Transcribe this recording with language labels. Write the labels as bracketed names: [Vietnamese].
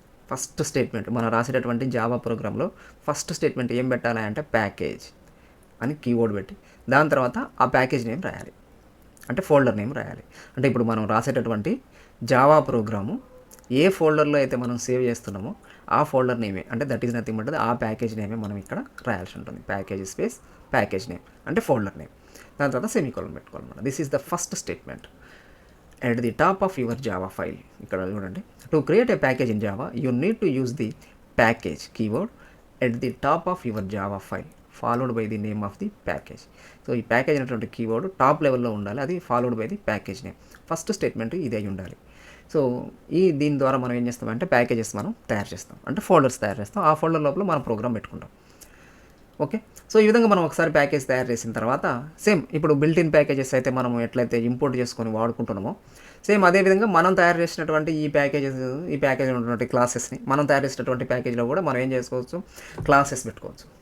[Telugu] First statement మనం రాసేటటువంటి Java ప్రోగ్రాంలో first statement ఏం పెట్టాలి అంటే ప్యాకేజ్ అని కీవర్డ్ పెట్టి దాని తర్వాత ఆ ప్యాకేజ్ నేమ్ రాయాలి, అంటే ఫోల్డర్ నేమ్ రాయాలి. అంటే ఇప్పుడు మనం రాసేటటువంటి జావా ప్రోగ్రాము ఏ ఫోల్డర్లో అయితే మనం సేవ్ చేస్తున్నామో ఆ ఫోల్డర్ నేమే, అంటే దట్ ఈజ్ నథింగ్ బట్ ఆ ప్యాకేజ్ నేమే మనం ఇక్కడ రాయాల్సి ఉంటుంది. ప్యాకేజ్ స్పేస్ ప్యాకేజ్ నేమ్ అంటే ఫోల్డర్ నేమ్, దాని తర్వాత సెమీకోలన్ పెట్టుకోవాలన్నమాట. [English] This is the first statement at the top of your Java file. [Telugu] ఇక్కడ చూడండి, [English] to create a package in Java you need to use the package keyword at the top of your Java file followed by the name of the package. [Telugu] So ఈ package అనేటువంటి keyword top లెవెల్లో ఉండాలి, అది followed by the package name. First statement ఇది అయి ఉండాలి. So దీని ద్వారా మనం ఏం చేస్తామంటే ప్యాకేజెస్ మనం తయారు చేస్తాం, అంటే ఫోల్డర్స్ తయారు చేస్తాం. ఆ ఫోల్డర్ లోపల మనం ప్రోగ్రామ్ పెట్టుకుంటాం. ఓకే, సో ఈ విధంగా మనం ఒకసారి ప్యాకేజ్ తయారు చేసిన తర్వాత సేమ్ ఇప్పుడు బిల్ట్ ఇన్ ప్యాకేజెస్ అయితే మనం ఎట్లయితే ఇంపోర్ట్ చేసుకొని వాడుకుంటున్నామో సేమ్ అదేవిధంగా మనం తయారు చేసినటువంటి ఈ ప్యాకేజ్ ఉన్నటువంటి క్లాసెస్ని మనం తయారు చేసినటువంటి ప్యాకేజ్లో కూడా మనం ఏం చేసుకోవచ్చు, క్లాసెస్ పెట్టుకోవచ్చు.